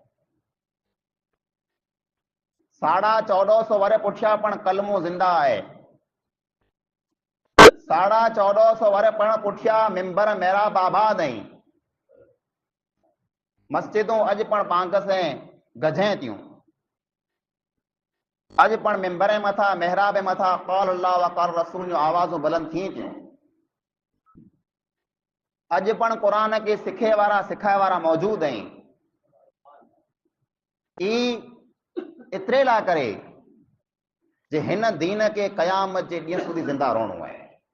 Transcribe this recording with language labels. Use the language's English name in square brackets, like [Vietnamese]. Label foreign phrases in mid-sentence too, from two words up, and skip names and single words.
[Sindhi] 1450 वरे पुठियां पण कलमो ज़िंदा आहे। 1450 वरे पण पुठियां मिंबर महराब आबाद आहिनि। मस्जिदूं अॼु पण पांग से गझे थियूं। अज पण मिंबर मथा मेहराब मथा [Arabic] قال الله وقال رسول [Sindhi] जो आवाज़ूं बुलंद थी थियूं। अज पण क़ुरान के सिखे वारा सिखाए वारा मौजूद आहिनि। ई एतिरे लाइ करे जे हिन दीन के क़यामत जे ॾींहं સુધી जिंदा रहणो आहे।